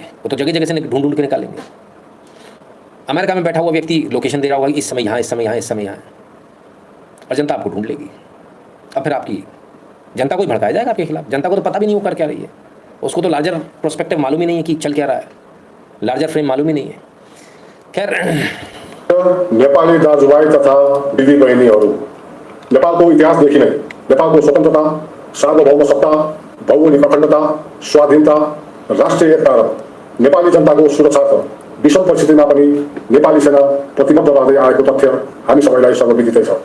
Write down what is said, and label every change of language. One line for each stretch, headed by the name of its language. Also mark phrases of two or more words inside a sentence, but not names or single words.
Hindi: वो तो जगह जगह से ढूंढ ढूंढ के निकालेंगे। अमेरिका में बैठा हुआ व्यक्ति लोकेशन दे रहा होगा, इस समय यहाँ, इस समय यहाँ, इस समय यहाँ, और जनता आपको ढूंढ लेगी। अब फिर आपकी जनता को ही भड़काया जाएगा आपके खिलाफ। जनता को तो पता भी नहीं वो कर क्या रही है, उसको तो
English: larger prospective
Hindi: मालूम ही नहीं है कि चल क्या रहा है,
English: larger frame
Hindi: मालूम ही नहीं है। खैर,
Nepali: नेपाली दाजुभाइ तथा दिदी बहिनीहरू, नेपालको इतिहासदेखि नै नेपालको स्वतन्त्रता, सार्वभौम सत्ता, भौगोलिक अखण्डता, स्वाधीनता, राष्ट्रिय एकता र नेपाली जनताको सुरक्षार्थ विषम परिस्थितिमा पनि नेपाली सेना प्रतिबद्ध रहँदै आएको तथ्य हामी सबैलाई सर्वविदितै छ।